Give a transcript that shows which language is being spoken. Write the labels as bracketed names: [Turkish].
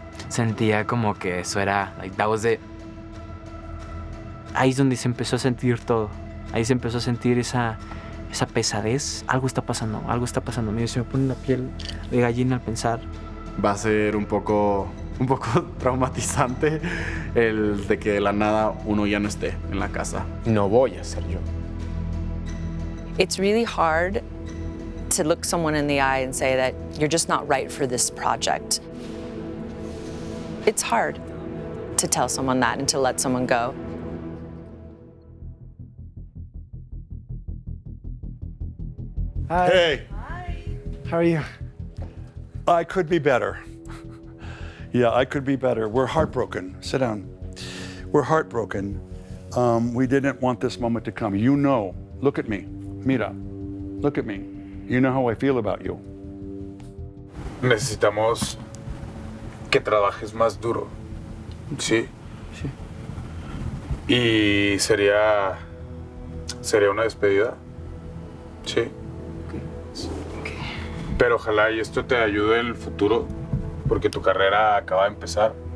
[Spanish] Sentía como que eso era, like, that was it. Ahí es donde se empezó a sentir todo. Ahí se empezó a sentir esa pesadez. Algo está pasando. Mira, se me pone la piel de gallina al pensar. Va a ser un poco traumatizante el de que de la nada uno ya no esté en la casa. No voy a ser yo. [English] It's really hard to look someone in the eye and say that you're just not right for this project. It's hard to tell someone that and to let someone go. Hi. Hey. How are you? I could be better. Yeah, I could be better. We're heartbroken. Sit down. We're heartbroken. We didn't want this moment to come. You know, look at me. Mira, look at me. You know how I feel about you. [Spanish] necesitamos que trabajes más duro. ¿Sí? Sí. Y sería una despedida. Sí. Pero ojalá y esto te ayude en el futuro, porque tu carrera acaba de empezar.